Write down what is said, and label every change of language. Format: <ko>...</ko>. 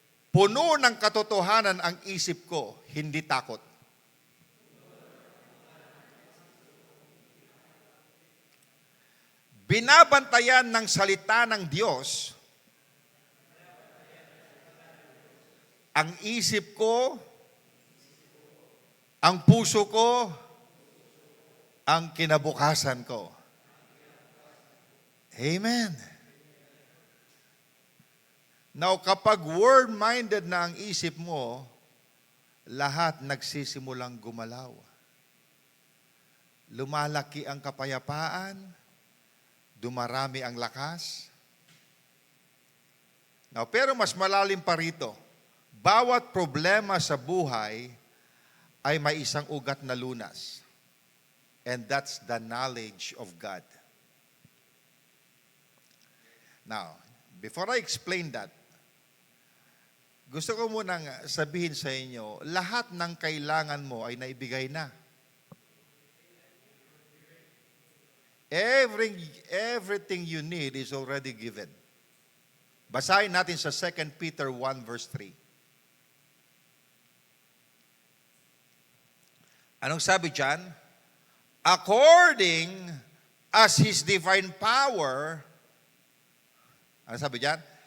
<tl>Puno ng katotohanan ang isip ko, hindi takot. Binabantayan ng salita ng Diyos ang isip ko Ang puso ko, ang kinabukasan ko. Amen. Now, kapag word-minded na ang isip mo, lahat nagsisimulang gumalaw. Lumalaki ang kapayapaan, dumarami ang lakas. Now, pero mas malalim pa rito, bawat problema sa buhay ay may isang ugat na lunas.</tl> <en>And that's the knowledge of God.</en> <tl>Now,</tl> <en>before I explain that,</en> <tl>gusto ko munang sabihin sa inyo, lahat ng kailangan mo ay naibigay na.</tl> <en>Everything you need is already given.</en> <tl>Basahin natin sa 2 Peter 1 verse 3. Anong sabi dyan?</tl> <en>According as His divine power,</en> <tl>ano sabi dyan?</tl>